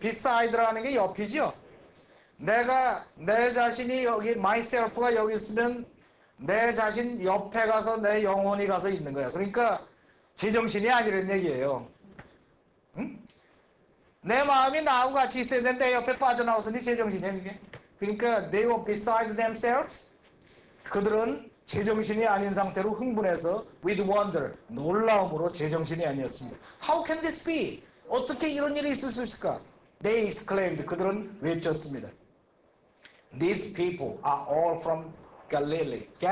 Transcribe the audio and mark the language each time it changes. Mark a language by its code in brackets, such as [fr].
[ko] beside라는 게 옆이죠. 내 자신이 여기 myself가 여기 있으면 내 자신 옆에 가서 내 영혼이 가서 있는 거야. 그러니까 제정신이 아니라는 얘기예요. 응? 내 마음이 나하고 같이 있어야 되는데 내 옆에 빠져나왔으니 제정신이야 이게. 그러니까 [en] they were beside themselves. [ko] 그들은 제정신이 아닌 상태로 흥분해서 [en] with wonder, [ko] 놀라움으로 제정신이 아니었습니다. [en] How can this be? [ko] 어떻게 이런 일이 있을 수 있을까? [en] They exclaimed. [ko] 그들은 외쳤습니다. [en] These people are all from Galilee.